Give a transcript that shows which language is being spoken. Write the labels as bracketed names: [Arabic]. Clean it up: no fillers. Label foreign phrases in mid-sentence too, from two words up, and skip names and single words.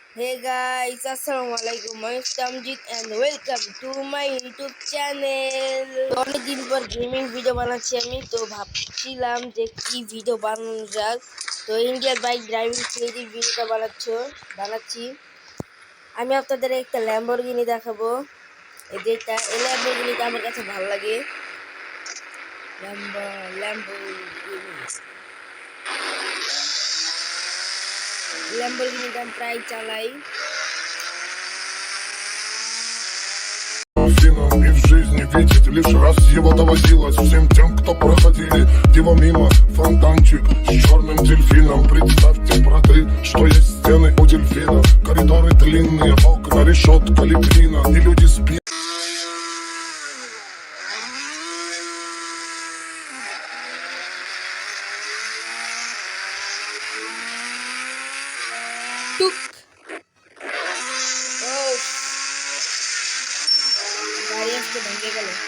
[English] Hey guys, Assalamualaikum. I'm Tamjid and welcome to my YouTube channel. [Bangla] অনেকদিন পর [English] gaming video [Bangla] বানাচ্ছি আমি, তো ভাবছিলাম যে কি ভিডিও বানানো যাক। তো ইন্ডিয়ার [English] bike driving 3D [Bangla] ভিডিওটা বানাচ্ছি। আমি আপনাদের একটা ল্যাম্বরগিনি দেখাবো। এই ল্যাম্বরগিনিটা আমার কাছে ভালো লাগে। ল্যাম্বরগিনিটা আমি প্রায় চালাই। [Russian] И в жизни видеть лишь раз его доводилось всем тем, кто проходили его мимо. Фонтанчик с черным дельфином. Представьте, браты, что есть стены у дельфина. Коридоры длинные, окна, решетка, лепнина. И люди спят. [Bangla] টুক ও গাড়ি আজকে ভেঙে গেল।